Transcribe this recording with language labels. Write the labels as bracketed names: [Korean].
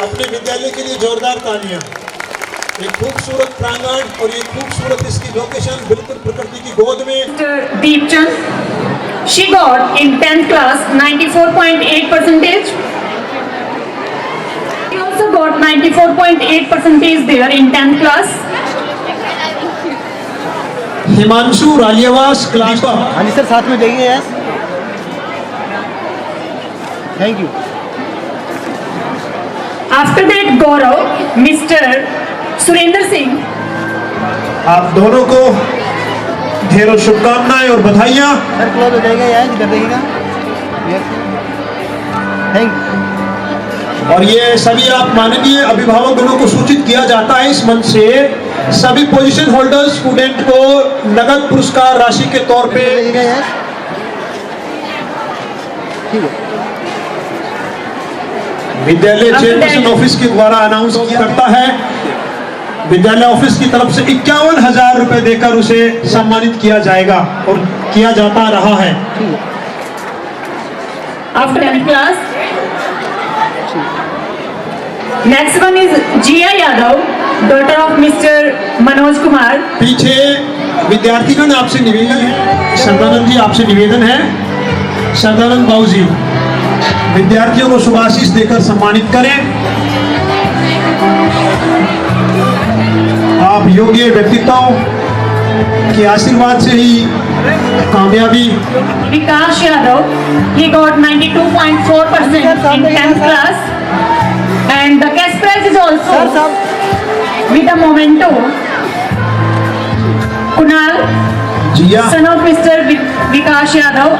[Hindi] विद्यालय के लिए जोरदार तालियां। एक खूबसूरत प्रांगण और ये खूबसूरत इसकी लोकेशन बिल्कुल प्रकृति की गोद में। [English] Deepchand, she got in 10th class 94.8%. She also got 94.8% there in 10th class. [Hindi] Himanshu रालियावास class. हाँ जी सर, साथ में जाइए यार। [English] Thank you. After that, Gaurav, Mr. Surendra Singh. [Hindi] आप दोनों को ढेरों शुभकामनाएं और बधाइयां। सर क्लोज हो जाएगा यार, कर देगा। [English] Thank. [Hindi] और ये सभी आप माननीय अभिभावकों को सूचित किया जाता है इस मंच से, सभी पोजीशन होल्डर स्टूडेंट को नगद पुरस्कार राशि के तौर पे। ठीक है। विद्यालय चेयरपर्सन ऑफिस के द्वारा अनाउंस करता है, विद्यालय ऑफिस की तरफ से 51,000 रुपए देकर उसे सम्मानित किया जाएगा और किया जाता रहा है। [English] After 10th class, next one is Jia Yadav, daughter of Mr. Manoj Kumar. [Hindi] पीछे विद्यार्थीगण आपसे निवेदन है, सदानंद जी आपसे निवेदन है, सदानंद बाबू जी विद्यार्थियों को शुभाशीष देकर सम्मानित करें। आप योग्य व्यक्तित्वों के आशीर्वाद से ही कामयाबी। [English] Vikas Yadav, he got 92.4% in 10th class, and the cash prize is also with a memento. Kunal, son of Mr. Vikas Yadav.